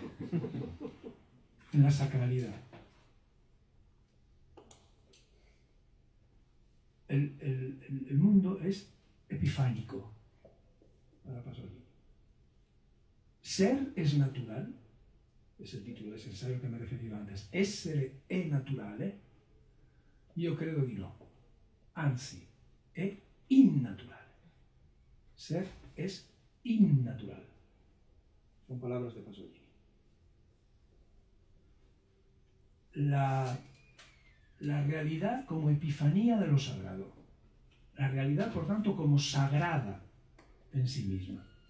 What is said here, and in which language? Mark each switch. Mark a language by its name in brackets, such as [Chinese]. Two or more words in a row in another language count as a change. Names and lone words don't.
[Spanish] En la sacralidad. El mundo es epifánico para Pasolini. Ser es natural, es el título de ese ensayo que me he referido antes. [Italian] Essere è naturale, io credo di no. Anzi, è innaturale. [Spanish] Ser es innatural. Son palabras de Pasolini. La realidad como epifanía de lo sagrado. La realidad, por tanto, como sagrada en sí misma.